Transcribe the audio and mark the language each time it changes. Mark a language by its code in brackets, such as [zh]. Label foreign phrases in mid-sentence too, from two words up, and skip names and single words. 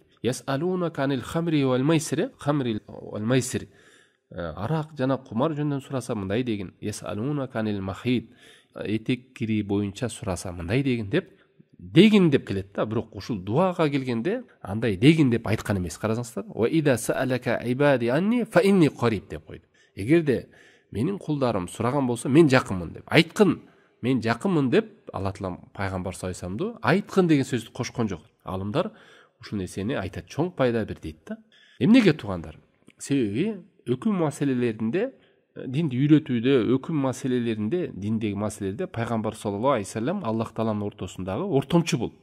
[ar] يسألونك عن الخمر والميسر, [ky] арак жана кумар жөнүндөн сураса мындай дегин. [ar] يسألونك عن المحيض, [ky] этек кири боюнча сураса мындай дегин деп келет да. Бирок ушул дуага келгенде андай дегин деп айткан эмес. Карасаңыздар, [ar] وإذا سألك عبادي عني فإني قريب [ky] деп койду. Эгерде менин кулдарым сураган болсо, мен жакынмын деп. Айткын, мен жакынмын деп Алла таалам пайгамбар [ar] صلى الله عليه وسلم [ky] айткын деген сөздү кошкон жок. Алымдар ушул нерсени айтат, чоң пайда бир дейт да. Эмнеге туугандар? Себеби өкүм маселелеринде, динди үйрөтүүдө, өкүм маселелеринде, диндеги маселелерде пайгамбар [ar] صلى الله عليه وسلم [ky] Аллах тааланын ортосундагы ортомчу бул.